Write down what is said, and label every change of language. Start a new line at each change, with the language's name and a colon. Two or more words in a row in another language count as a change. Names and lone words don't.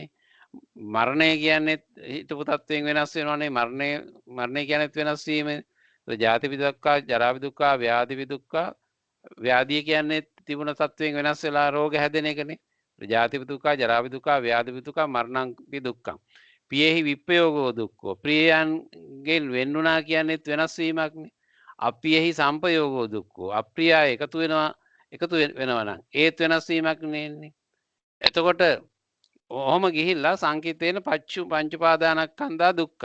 Sinhala: මරණය කියන්නේත් හිතපු තත්වයෙන් වෙනස් වෙනවානේ. මරණය කියන්නේත් වෙනස් වීමනේ.
Pali: ජාතිපි දුක්ඛා ජරාපි දුක්ඛා ව්‍යාධිපි දුක්ඛා
Sinhala: ව්‍යාධිය කියන්නේ තිබුණ තත්වයෙන් වෙනස් වෙලා රෝග හැදෙන එකනේ.
Pali: ජාතිපි දුක්ඛා ජරාපි දුක්ඛා ව්‍යාධිපි දුක්ඛා මරණම්පි දුක්ඛං. පියෙහි විප්පයෝගෝ දුක්ඛෝ.
Sinhala: ප්‍රියයන්ගෙන් වෙන්නුණා කියන්නේත් වෙනස් වීමක්නේ.
Pali: අප්‍රියෙහි සම්පයෝගෝ දුක්ඛෝ.
Sinhala: අප්‍රියය එකතු වෙනවා නම් ඒත් වෙනස් වීමක් නෙන්නේ. එතකොට ඔහොම ගිහිල්ලා
Pali: සංකිටේන පංච උපාදානස්කන්ධා දුක්ඛ.